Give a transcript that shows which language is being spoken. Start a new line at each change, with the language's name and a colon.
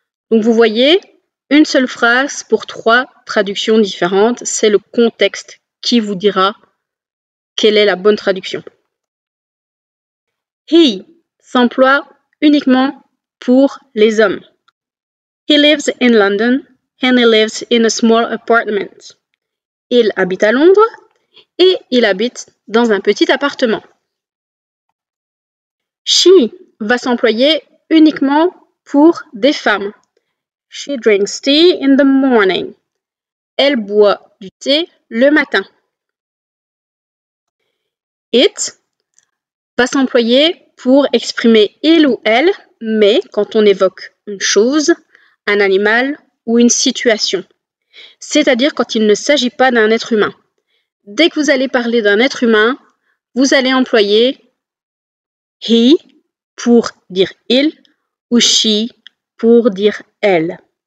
French: Donc vous voyez, une seule phrase pour 3 traductions différentes, c'est le contexte qui vous dira quelle est la bonne traduction. He s'emploie uniquement pour les hommes.
English: He lives in London and he lives in a small apartment.
French: Il habite à Londres et il habite dans un petit appartement. She va s'employer uniquement pour des femmes.
English: She drinks tea in the morning.
French: Elle boit du thé le matin. It va s'employer pour exprimer il ou elle, mais quand on évoque une chose, un animal ou une situation. C'est-à-dire quand il ne s'agit pas d'un être humain. Dès que vous allez parler d'un être humain, vous allez employer he pour dire il ou she pour dire elle.